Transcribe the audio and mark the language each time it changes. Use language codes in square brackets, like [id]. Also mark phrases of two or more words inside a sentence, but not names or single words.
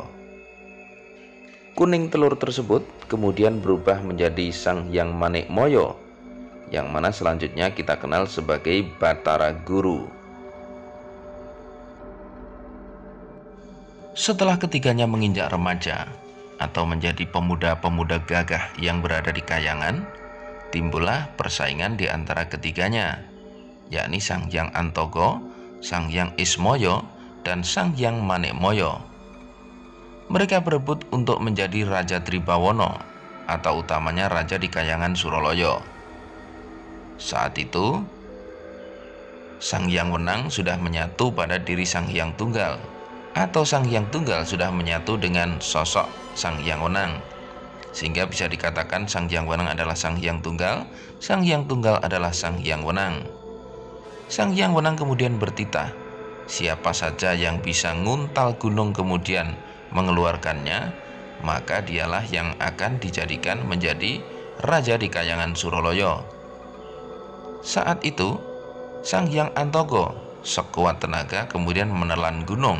[id] Kuning telur tersebut kemudian berubah menjadi Sang Hyang Manikmoyo, yang mana selanjutnya kita kenal sebagai Bathara Guru. Setelah ketiganya menginjak remaja atau menjadi pemuda-pemuda gagah yang berada di kayangan, timbullah persaingan di antara ketiganya, yakni Sang Hyang Antogo, Sang Hyang Ismoyo, dan Sang Hyang Manikmoyo. Mereka berebut untuk menjadi Raja Tribawono atau utamanya Raja di Kayangan Suroloyo. Saat itu Sang Hyang Wenang sudah menyatu pada diri Sang Hyang Tunggal, atau Sang Hyang Tunggal sudah menyatu dengan sosok Sang Hyang Wenang, sehingga bisa dikatakan Sang Hyang Wenang adalah Sang Hyang Tunggal, Sang Hyang Tunggal adalah Sang Hyang Wenang. Sang Hyang Wenang kemudian bertitah, siapa saja yang bisa nguntal gunung kemudian mengeluarkannya, maka dialah yang akan dijadikan menjadi raja di Kayangan Suroloyo. Saat itu Sang Hyang Antogo sekuat tenaga kemudian menelan gunung.